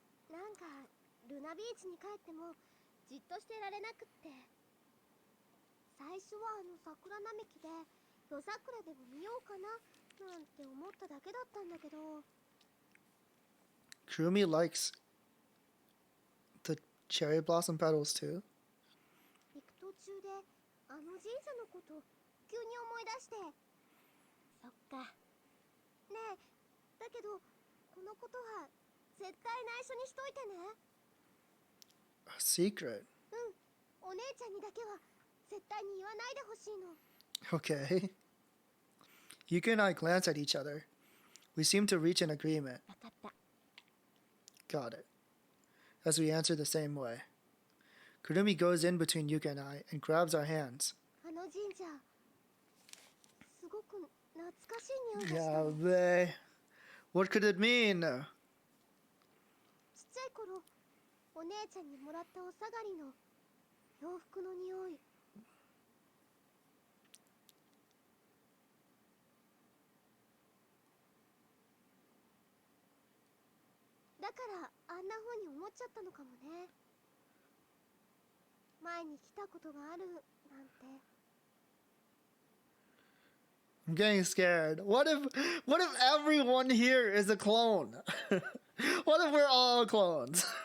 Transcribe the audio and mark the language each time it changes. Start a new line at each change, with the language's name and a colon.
Japanese: なんかルナビーチに帰ってもじっとしてられなくって、最初は桜並木で夜桜でも見ようかななんて思っただけだったんだけど。
English: Kurumi likes the cherry blossom petals too.
Japanese: 行く途中で神社のこと急に思い出して。そっか。ねえ、だけどこのことは絶対内緒にしといてね。
English: A secret.
Japanese: お姉ちゃんにだけは絶対に言わないでほしいの。
English: Okay. Yuka and I glance at each other. We seem to reach an agreement.
Japanese: わかった。
English: Got it. As we answer the same way. Kurumi goes in between Yuka and I and grabs our hands.
Japanese: あの神社、すごく懐かしい匂いがしたの。
English: Yabe. What could it mean?
Japanese: ちっちゃい頃、お姉ちゃんにもらったお下がりの洋服の匂い。だからあんな風に思っちゃったのかもね。前に来たことがあるなんて。
English: I'm getting scared. What if everyone here is a clone? What if we're all clones?